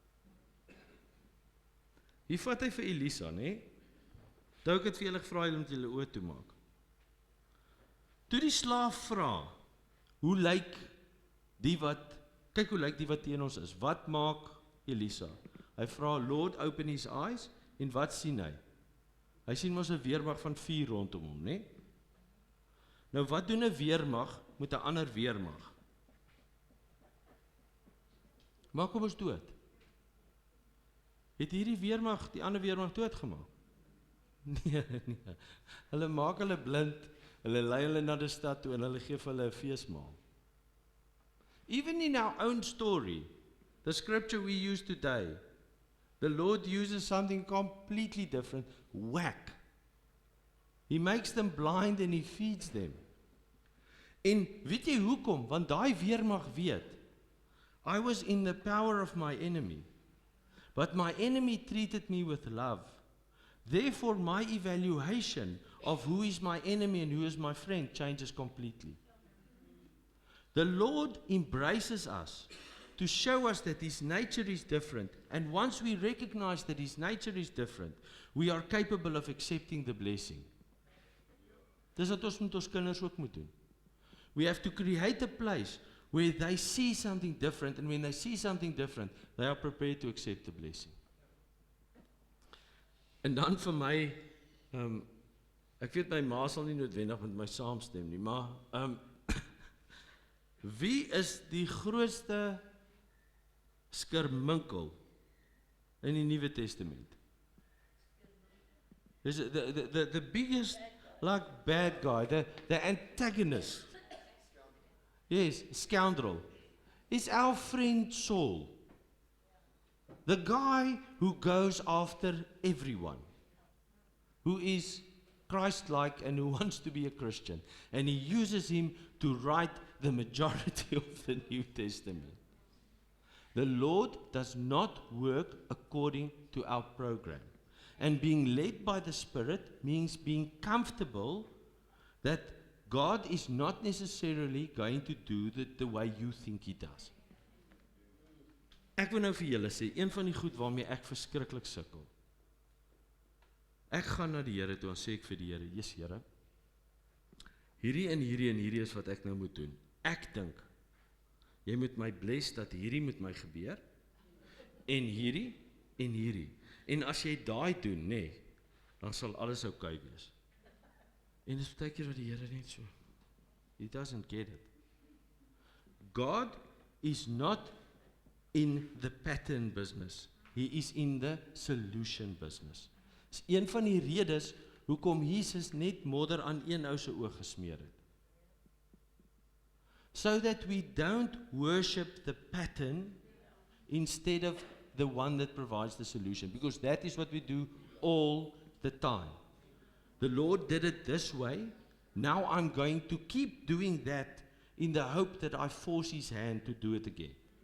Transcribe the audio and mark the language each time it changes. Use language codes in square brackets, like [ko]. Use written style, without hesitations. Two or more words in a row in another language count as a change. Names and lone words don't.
[af] Hier vat hy vir Elisa, Toe ek het vir julle gevra om julle oë toe maak. Toe die slaaf vra, hoe lyk die wat teen ons is? Wat maak Elisa? Hy vra, [en] Lord, open his eyes, [af] en wat sien hy? Hy sien mos 'n weermag van 4 rondom hom, Nou wat doen 'n weermag met 'n ander weermag? Maak hom ons dood. Het hierdie weermag die ander weermag doodgemaak? Nee. Hulle maak hulle blind, hulle lei hulle na die stad toe en hulle gee vir hulle 'n feesmaal. [en] Even in our own story, the scripture we use today, the Lord uses something completely different. Whack. He makes them blind and He feeds them. [af] En weet jy hoekom? Want daai weermag weet, [en] I was in the power of my enemy, but my enemy treated me with love. Therefore, my evaluation of who is my enemy and who is my friend changes completely. The Lord embraces us to show us that His nature is different. And once we recognize that His nature is different, we are capable of accepting the blessing. [af] Dis wat ons met ons kinders ook moet doen. [en] We have to create a place where they see something different, and when they see something different, they are prepared to accept the blessing. [af] En dan vir my, ek weet my ma sal nie noodwendig met my saamstem nie, maar Wie is die grootste skerminkel in die Nuwe Testament? [en] Is the biggest like bad guy, the antagonist. Yes, scoundrel. Is our friend Saul. The guy who goes after everyone. Who is Christ-like and who wants to be a Christian. And he uses him to write the majority of the New Testament. The Lord does not work according to our program. And being led by the Spirit means being comfortable that God is not necessarily going to do the way you think He does. [af] Ek wil nou vir julle sê, een van die goed waarmee ek verskriklik sukkel. Ek gaan na die Here toe en sê ek vir die Here, Jesus Here, hierdie is wat ek nou moet doen. Ek dink, jy moet my bless dat hierdie met my gebeur, en hierdie. En as jy daai doen, dan sal alles oukei wees. En dis baie keer wat die Here net so, [en] He doesn't get it. God is not in the pattern business. He is in the solution business. [af] Dis een van die redes hoekom Jesus net modder aan een ou se oog gesmeer het. [en] So that we don't worship the pattern instead of the one that provides the solution, because that is what we do all the time. The Lord did it this way, now I'm going to keep doing that in the hope that I force His hand to do it again.